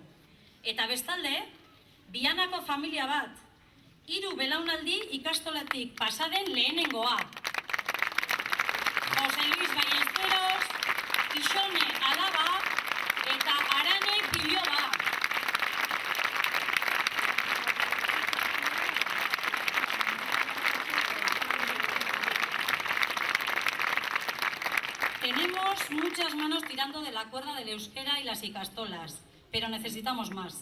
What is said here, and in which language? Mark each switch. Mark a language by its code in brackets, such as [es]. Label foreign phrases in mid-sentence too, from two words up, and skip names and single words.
[eu] Eta bestalde, Bianako familia bat, 3 belaunaldi ikastolatik pasaden lehenengoa. Jose Luis Ballesteros, Ixone Alaba eta Arane Biloba. [es] Tenemos muchas manos tirando de la cuerda del euskera y las ikastolas, pero necesitamos más.